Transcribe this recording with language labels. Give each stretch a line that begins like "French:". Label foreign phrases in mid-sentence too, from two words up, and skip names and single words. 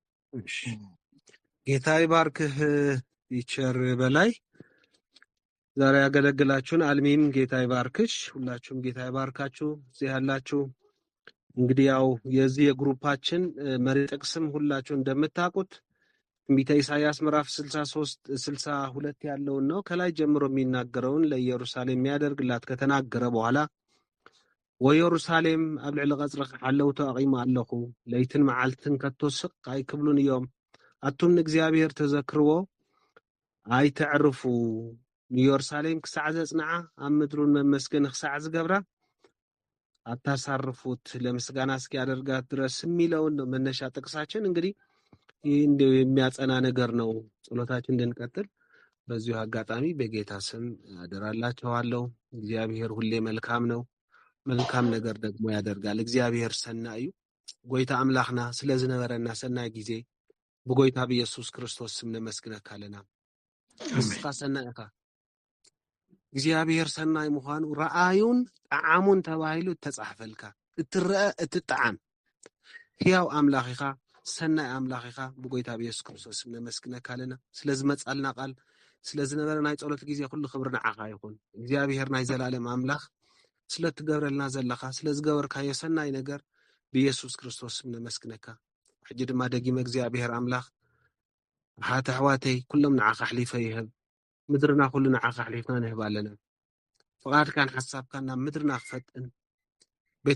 Amharic: ጌታ ይባርክህ ይቸር በላይ ዛሬ ያገለግላችሁን አልሚን ጌታ ይባርክሽ። ሁላችሁም ጌታ ይባርካችሁ እዚህ ያላችሁ። እንግዲህ ያው የዚህ የግሩፓችን መሪ ጥቅስም ሁላችሁ እንደምታውቁት ትንቢተ ኢሳይያስ ምዕራፍ 62 ያለውን ነው። ከላይ ጀምሮ የሚናገረውን ለኢየሩሳሌም የሚያደርግላት ከተናገረ በኋላ
Tigrinya: ወኢየሩሳሌም ኣብ ልዕሊ ቀጽሪ ሓለውቶ ኣቂሙ ኣለኹ ለይትን መዓልትን ከተስቕ ኣይክብሉን እዮም ኣቱም ንእግዚአብሔር ተዘክርዎ ኣይተዕርፉ ኢየሩሳሌም ክሳዕ ዘጽንዓ ኣብ ምድሩን መመስገን ክሳዕ ዝገብራ
Amharic: አታሳርፉት ለምስጋና እስኪ ያደርጋት ድረስ የሚለውን ነው መነሻ ጥቅሳችን። እንግዲህ ይህ እንደው የሚያጸና ነገር ነው። ጸሎታችን እንድንቀጥል በዚሁ አጋጣሚ በጌታ ስም አደራላችኋለሁ። እግዚአብሔር ሁሌ መልካም ነው፣ መልካም ነገር ደግሞ ያደርጋል።
Tigrinya: እግዚአብሔር ሰናዩ ጎይታ አምላኽና ስለዝነበረና ሰናይ ጊዜ በጎይታ በኢየሱስ ክርስቶስ ስም ነመስግነካለና እስካ ሰናይካ እግዚአብሔር ሰናይ ምዃኑ ረአዩን ጣዓሙን ተባሂሉ ተጻሕፈልካ እትረአ እትጣዓም ሕያው አምላኽኻ ሰናይ አምላኽኻ በጎይታ በኢየሱስ ክርስቶስ ስም ነመስግነካለና ስለዝመጻልና ቃል ስለዝነበረ ናይ ጸሎት ጊዜ ሁሉ ክብር ንዓኻ ይኹን። እግዚአብሔር ናይ ዘላለም አምላኽ ስለትገብረልና ዘለኻ ስለዝገበርካዮ ሰናይ ነገር በኢየሱስ ክርስቶስ ስም ነመስግነካ። ሕጂ ድማ ደጊመ እግዚአብሔር አምላኽ ሓተ ኣሕዋተይ ኩሎም ንዓኻ ሕሊፈ ይህብ ምድርና ኩሉ ንዓኻ ሕሊፍና ንህብ ኣለና። ፍቃድካን ሓሳብካን ናብ ምድርና ክፈጥን ቤተ